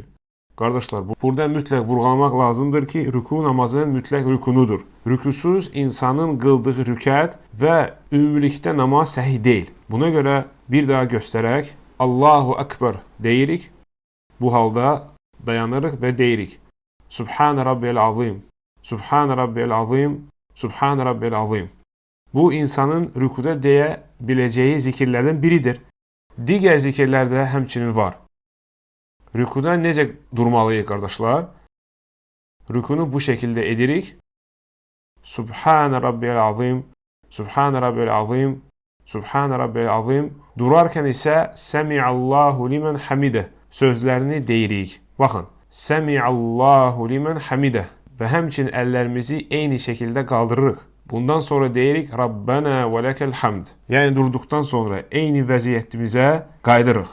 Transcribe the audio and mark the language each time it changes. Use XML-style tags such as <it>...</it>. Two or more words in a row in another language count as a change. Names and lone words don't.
<az>Qardaşlar, burada mütləq vurğulamaq lazımdır ki, rüku namazının mütləq rükunudur. Rükusuz insanın qıldığı rükət və ümumilikdə namaz səhih deyil. Buna görə bir daha göstərək,</az> <ar>الله أكبر</ar> <az>deyirik. Bu halda dayanırıq və deyirik.</az> <ar>سبحان ربي العظيم، سبحان ربي العظيم، سبحان ربي العظيم.</ar> <az>Bu insanın rükuda deyə biləcəyi zikirlərdən biridir. Digər zikirlər də həmçinin var. Rükuda necə durmalıyıq qardaşlar? Rükunu bu şəkildə edirik.</az> <ar>سبحان ربي العظيم، سبحان ربي العظيم، سبحان ربي العظيم.</ar> <az>Durarkən isə</az> <ar>سمع الله لمن حمده</ar> <az>sözlərini deyirik. Baxın,</az> <ar>سمع الله لمن حمده</ar> <az>və həmçinin əllərimizi eyni şəkildə qaldırırıq. Bundan sonra deyirik</az> <ar>ربنا ولك الحمد.</ar> <az>Yəni durduqdan sonra eyni vəziyyətimizə qaydırıq.</az>